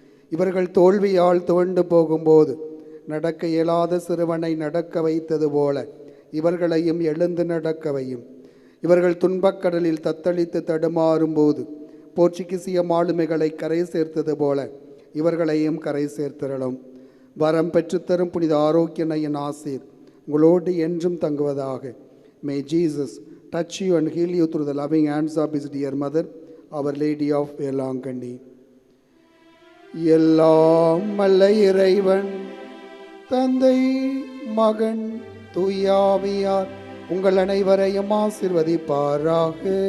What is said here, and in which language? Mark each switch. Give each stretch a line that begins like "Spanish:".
Tamil: இவர்கள் தோல்வியால் துவண்டு போகும்போது நடக்க இயலாத சிறுவனை நடக்க வைத்தது போல இவர்களையும் எழுந்து நடக்கவையும். இவர்கள் துன்பக்கடலில் தத்தளித்து தடுமாறும்போது போர்ச்சுகீசிய மாலுமிகளை கரை சேர்த்தது போல இவர்களையும் கரை சேர்த்திரளும். வரம் பெற்றுத்தரும் புனித ஆரோக்கியனையின் ஆசீர் உங்களோடு என்றும் தங்குவதாக.
English: May Jesus touch you and heal you through the loving hands of his dear mother, Our Lady of Velangani.
Tamil: எல்லாம் வல்ல இறைவன் தந்தை மகன் தூயாவியார் உங்கள் அனைவரையும் ஆசீர்வதிப்பாராக.